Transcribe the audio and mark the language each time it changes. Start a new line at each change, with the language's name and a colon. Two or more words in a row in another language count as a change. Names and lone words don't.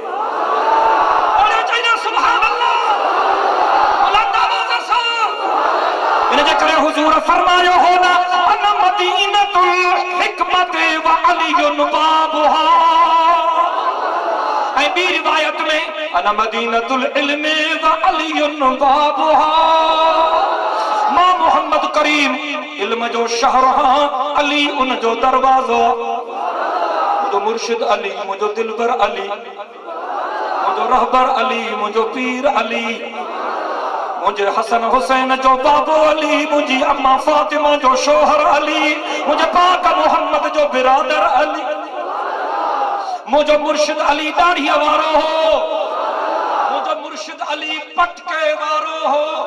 Sindhi: इन जे करे हुजूर फरमायो हो न
Arabic: أنا مدينة الحكمة و علي بابها
Sindhi: ऐं ॿी रिवायत में
Arabic: أنا مدينة العلم و علي بابها
Sindhi: मां मोहम्मद करीम इल्म जो शहर हां अली उन जो दरवाज़ो मुंहिंजो मुर्शिद अली मुंहिंजो दिलबर अली मुंहिंजो रहबर अली मुंहिंजो पीर अली मुंहिंजे हसन हुसैन जो बाबो अली मुंहिंजी अम्मा फातिमा जो शोहर अली मुंहिंजे पाक मोहम्मद जो बिरादर अली मुंहिंजो मुर्शिद अली दाढ़ीअ वारो हो मुंहिंजो मुर्शिद अली पटके वारो हो